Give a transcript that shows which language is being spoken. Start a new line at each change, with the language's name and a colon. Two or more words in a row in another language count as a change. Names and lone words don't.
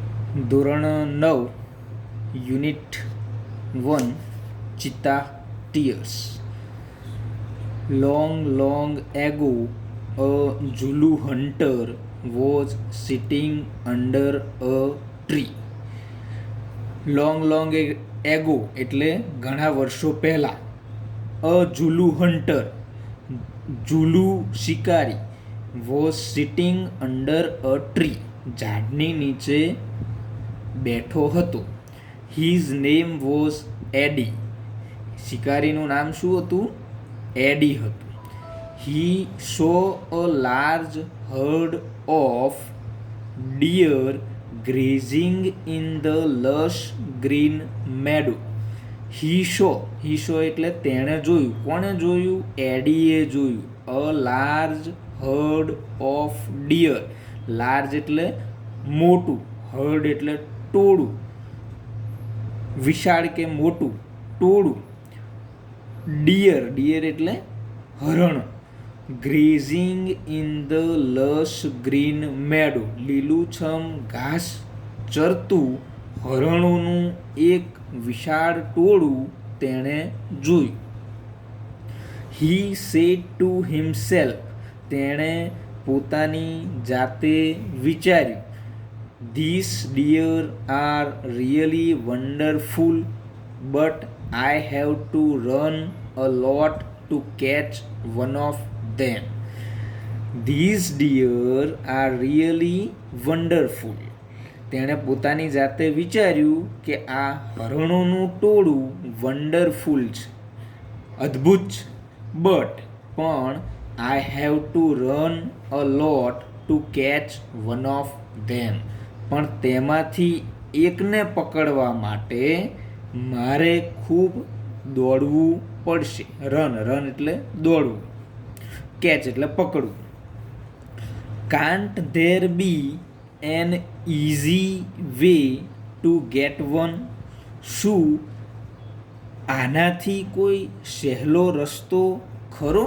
Gujarati: ધોરણ 9 યુનિટ 1 ચિત્તા ટીયર્સ.
English: Long, long ago, a Zulu hunter was sitting under a tree. Long, long ago
Gujarati: એટલે ઘણા વર્ષો પહેલા.
English: A Zulu hunter,
Gujarati: ઝુલુ શિકારી,
English: was sitting under a tree,
Gujarati: ઝાડની નીચે બેઠો હતો.
English: His name was Eddie.
Gujarati: શિકારીનું નામ શું હતું? એડી હતું.
English: He saw a large herd of deer grazing in the lush green meadow. He saw
Gujarati: એટલે તેણે જોયું. કોણે જોયું? એડીએ જોયું.
English: A large herd of deer.
Gujarati: લાર્જ એટલે મોટું, હર્ડ એટલે ટોળું, વિશાળ કે મોટું ટોળું. ડિયર એટલે હરણ.
English: grazing in the lush green meadow,
Gujarati: લીલુંછમ ઘાસ ચરતું હરણોનું એક વિશાળ ટોળું તેણે જોયું.
English: He said to himself,
Gujarati: તેણે પોતાની જાતે વિચાર્યું,
English: This deer are really wonderful, but I have to run a lot to catch one of them. These deer are really wonderful.
Gujarati: તેણે પોતાની જાતે વિચાર્યું કે આ હરણોનું ટોળું વન્ડરફુલ છે, અદ્ભુત છે. પણ
English: I have to run a lot to catch one of them.
Gujarati: પણ તેમાંથી એકને પકડવા માટે મારે ખૂબ દોડવું પડશે. રન એટલે દોડવું, કેચ એટલે પકડવું.
English: Can't there be an easy way to get one,
Gujarati: શું આનાથી કોઈ સહેલો રસ્તો ખરો?